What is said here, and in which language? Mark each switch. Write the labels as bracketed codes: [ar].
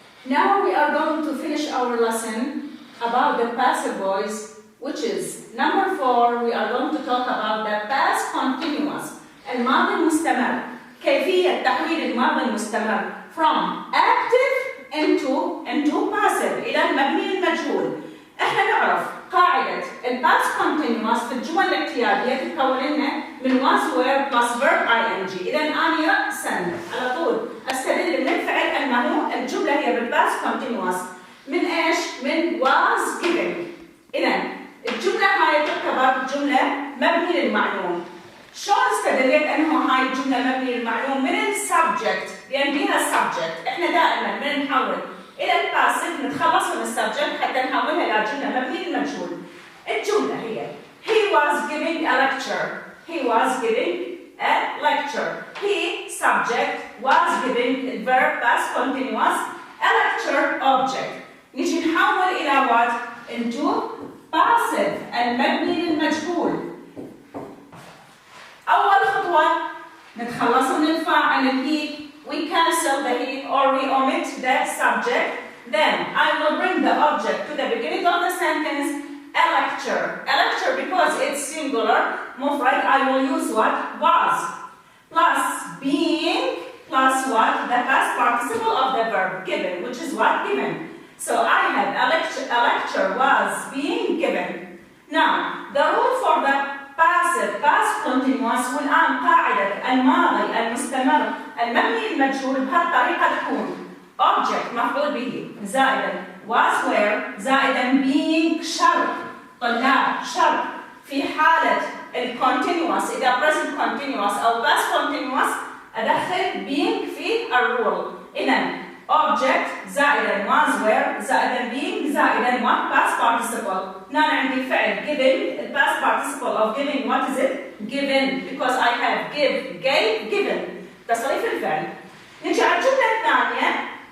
[en] Now we are going to finish our lesson about the passive voice, which is number 4. We are going to talk about the past continuous. [ar] الماضي المستمر. كيفية تحويل الماضي المستمر [en] from active into passive [ar] إلى المبني المجهول. احنا نعرف قاعدة الباست continuous في الجمل الاعتيادية تتكون لنا من was were plus verb ing. إذا أنا رأسا على طول أستدل من الفعل أنه الجملة هي بالباست continuous. من إيش؟ من was given. إذا الجملة هاي تعتبر جملة مبني للمعلوم. شلون استدلت أنه هاي الجملة مبني للمعلوم؟ من السبجكت، لأن بيها السبجكت. إحنا دائما من نحول إلى الباسف نتخلص من السبجكت حتى نحولها إلى جملة مبني للمجهول. الجملة هي [en] He was giving a lecture. He was giving a lecture. He subject was giving verb past continuous a lecture object. [ar] نيجي نحول إلى what? [en] Into passive [ar] المبني للمجهول. أول خطوة نتخلص من الفاعل he. [en] We cancel the he or we omit the subject. Then I will bring the object to the beginning of the sentence. A lecture. A lecture because it's singular. مفرد. I will use what? Was. Plus being plus what? The past participle of the verb given, which is what? Given. So I had a lecture was being given. Now the rule for the passive past continuous [ar] والآن قاعدة الماضي المستمر المبني المجهول بهالطريقة تكون object مفعول به زائدا was were زائدا being شرط. طلاب شرط في حالة الcontinuous إذا present continuous أو past continuous أدخل being في الرول. إذا object زائدا was were زائدا being زائدا [en] what past participle. Now [ar] عندي فعل [en] given. The past participle of giving what is it? Given because I have give, gave, given. [ar] تصريف الفعل. نجي على الجملة الثانية.